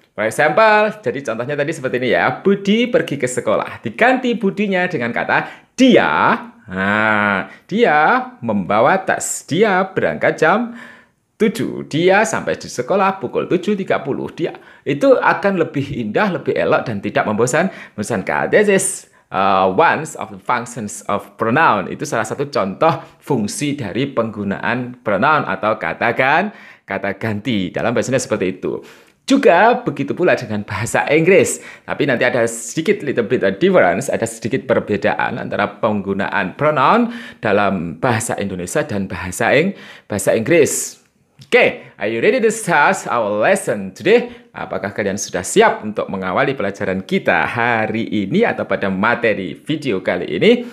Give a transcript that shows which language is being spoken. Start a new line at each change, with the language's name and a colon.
English: For example,
Indonesian: jadi contohnya tadi seperti ini ya. Budi pergi ke sekolah. Diganti budinya dengan kata dia. Dia membawa tas. Dia berangkat jam 7. Dia sampai di sekolah pukul 7:30. Dia itu akan lebih indah, lebih elok, dan tidak membosankan.
English: This is one of the functions of pronoun.
Indonesian: Itu salah satu contoh fungsi dari penggunaan pronoun atau kata ganti. Dalam bahasanya seperti itu. Juga begitu pula dengan bahasa Inggris. Tapi nanti ada sedikit
English: little bit difference,
Indonesian: ada sedikit perbedaan antara penggunaan pronoun dalam bahasa Indonesia dan bahasa Inggris.
English: Oke, are you ready to start our lesson today?
Indonesian: Apakah kalian sudah siap untuk mengawali pelajaran kita hari ini atau pada materi video kali ini?